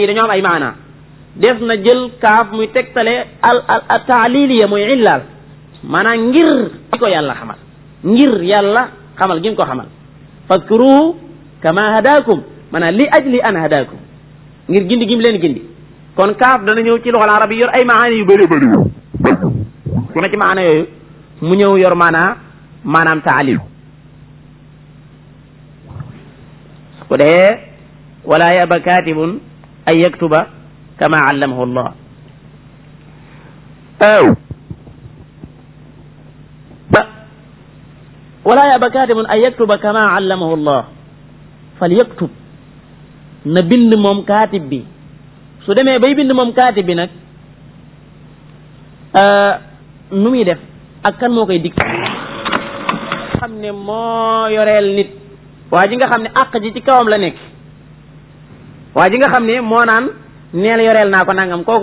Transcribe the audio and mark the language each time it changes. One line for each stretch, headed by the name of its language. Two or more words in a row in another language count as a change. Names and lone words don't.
Wolof: dañoo am ay maana def na jël kaaf muy tegtale
Arabic: التعليلية
Wolof: muy illaal maanaam ngir di ko yàlla xamal ngir yàlla xamal gi mu ko xamal
Arabic: فاذكروه كما هداكم
Wolof: maanaam
Arabic: لأجل أن هداكم
Wolof: ngir gindi gi mu leen gindi kon kaaf dana ñëw ci
Arabic: اللغة العربية
Wolof: yor ay maana yu bëri bëri ku ne ci maana yooyu mu ñëw yor maanaam taalil su ko dee
Arabic: ولا يأب كاتب أن يكتب كما علمه الله ولا يأب كاتب أن يكتب كما علمه الله فليكتب
Wolof: na bind moom kaatib bi su demee bay bind moom kaatib bi nag nu muy def ak kan moo koy dikk xam ne moo yoreel nit waa ji nga xam ne àq ji ci kawam la nekk waa ji nga xam ne moo naan neel yoreel naa ko nangam kooku